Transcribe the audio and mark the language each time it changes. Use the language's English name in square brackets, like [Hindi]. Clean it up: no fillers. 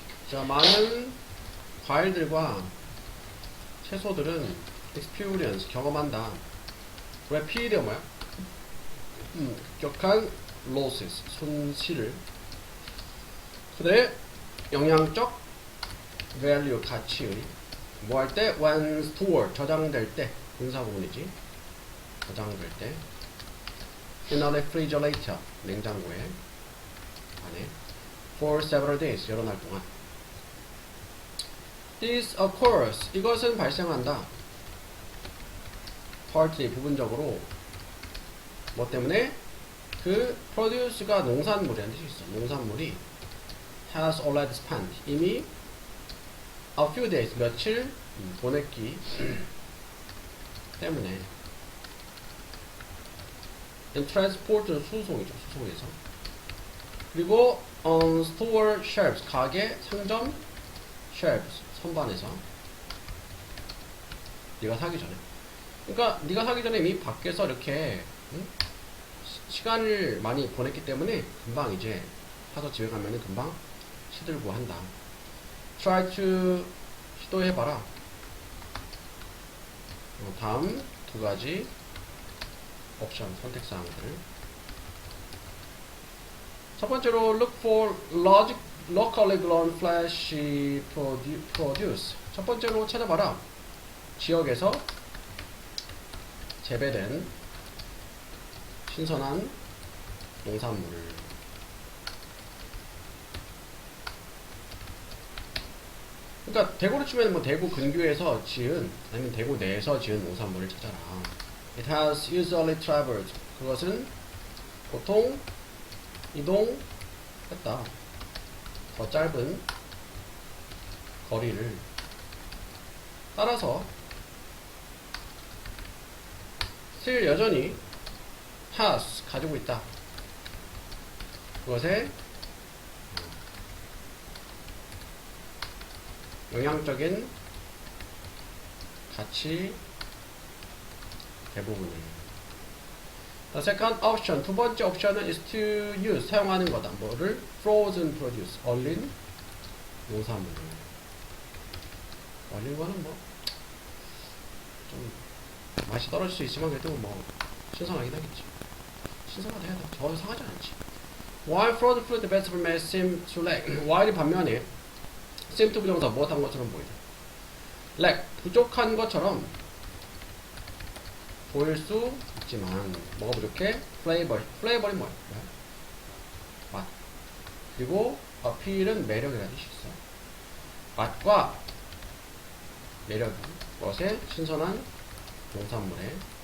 [Korean] 자, 많은 과일들과 채소들은 experience, 경험한다. rapid이 뭐야? 급격한 losses, 손실을. 그들의 영양적 value, 가치의 뭐 할 때? [English] when stored, [Korean] 저장될 때. 분사 부분이지. 저장될 때. [English] in a refrigerator, [Korean] 냉장고에 안에 [English] for several days, [Korean] 여러 날 동안. [English] This occurs, [Korean] 이것은 발생한다. partly, 부분적으로. 뭐 때문에? 그 produce가 농산물이라는 뜻이 있어. [English] 농산물이 has already spent, 이미 a few days, [Korean] 며칠 보냈기 때문에. and transport는 수송이죠. 수송에서. 그리고 [English] on store shelves, [Korean] 가게, 상점 shelves, 선반에서. 네가 사기 전에. 그러니까 네가 사기 전에 이미 밖에서 이렇게 시간을 많이 보냈기 때문에 금방 이제 사서 집에 가면은 금방 시들고 한다. try to, 시도해봐라. 다음 두 가지 옵션, 선택사항들. [English] 첫 번째로 look for locally grown flesh produce. [Korean] 첫 번째로 찾아봐라. 지역에서 재배된 신선한 농산물. 그러니까 대구로 치면 뭐 대구 근교에서 지은, 아니면 대구 내에서 지은 농산물을 찾아라. [English] It has usually traveled. [Korean] 그것은 보통 이동했다. 더 짧은 거리를 따라서 still, 여전히 has, 가지고 있다. 그것의 영양적인 가치 대부분을. [English] The second option, [Korean] 두 번째 옵션은 [English] is to use, [Korean] 사용하는 거다. 뭐를? [English] frozen produce, [Korean] 얼린 농산물을. 얼린 거는 뭐 좀 맛이 떨어질 수 있지만 그래도 뭐 신선하긴 하겠지. 신선하다 해야 돼. 전혀 상하지 않지. [English] While frozen fruit vegetable may seem to lack. [Korean] while이 반면에 seem to 부정사 무엇한 것처럼 보이다. lack, 부족한 것처럼 보일 수 있지만 뭐가 부족해? flavor이 뭐야? 맛. 그리고 appeal은 매력이라는 뜻이 있어. 맛과 매력, 것의 신선한 농산물에.